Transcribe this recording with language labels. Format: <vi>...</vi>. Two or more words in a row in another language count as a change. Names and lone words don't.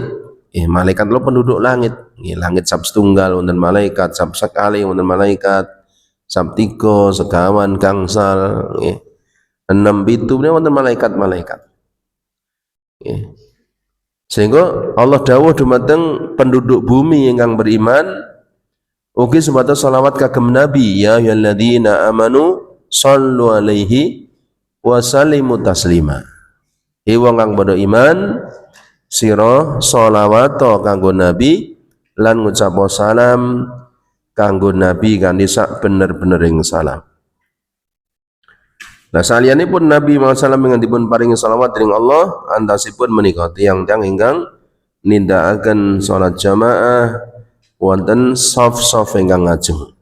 <jv>Malaikat lo penduduk langit. Langit sab setunggal wonten malaikat, sab sekali wonten malaikat, sab tiga sekawan gangsal, 6 pitu wonten malaikat-malaikat. Sehingga Allah dawuh dumateng penduduk bumi ingkang beriman ugi sebatas salawat kagem Nabi,</jv> <ar>يا أيها الذين آمنوا صلوا عليه وسلموا تسليما.</ar> <jv>Wong kang padha iman sira shalawat kanggo Nabi lan ngucap salam kanggo Nabi kanthi sak bener-benering salam. Nah saliyanipun Nabi Muhammad SAW ingkang paringi salawat dening Allah antasipun menika tiyang-tiyang ingkang nindakaken salat jamaah wonten saf-saf ingkang ngajeng.</jv>